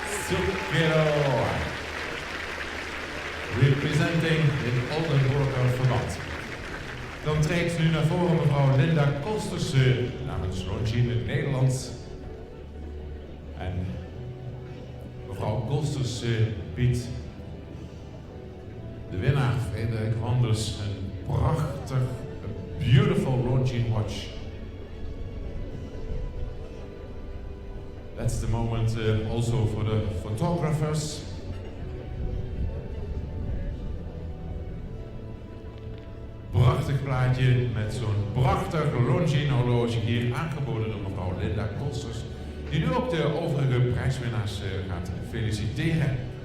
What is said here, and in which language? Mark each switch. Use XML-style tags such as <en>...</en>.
<en>Zucrow, representing in Oldenburger verband.</en> <nl>Dan treedt nu naar voren mevrouw Linda Kosterse namens Longines Nederland. En mevrouw Kosterse biedt de winnaar Frederik Wanders een prachtig, beautiful Longines watch.</nl> <en>That's the moment also for the photographers.</en> <nl>Prachtig plaatje met zo'n prachtig Longines horloge hier aangeboden door mevrouw Linda Kosters, die nu ook de overige prijswinnaars gaat feliciteren.</nl>